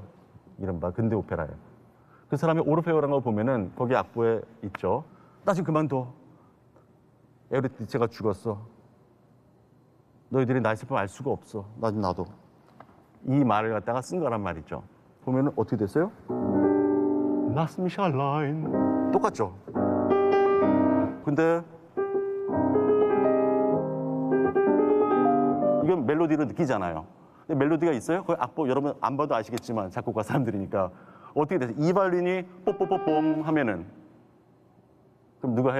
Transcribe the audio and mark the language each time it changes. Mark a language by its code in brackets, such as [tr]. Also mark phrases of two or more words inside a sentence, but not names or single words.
[ko] 이른바 근대 오페라예요. 그 사람이 오르페오라는 걸 보면은 거기 악보에 있죠. 나 지금 그만둬. 에우리디체가 죽었어. 너희들이 날 슬픔 알 수가 없어. 나도. 이 말을 갖다가 쓴 거란 말이죠. 보면은 어떻게 됐어요? [de] Lass mich allein. [ko] 똑같죠? 근데 이건 멜로디로 느끼잖아요. 근데 멜로디가 있어요? 그 악보 여러분 안 봐도 아시겠지만 작곡가 사람들이니까 어떻게 돼서 이 바이올린이 뽀뽀뽀뽕 하면은 그럼 누가 해요?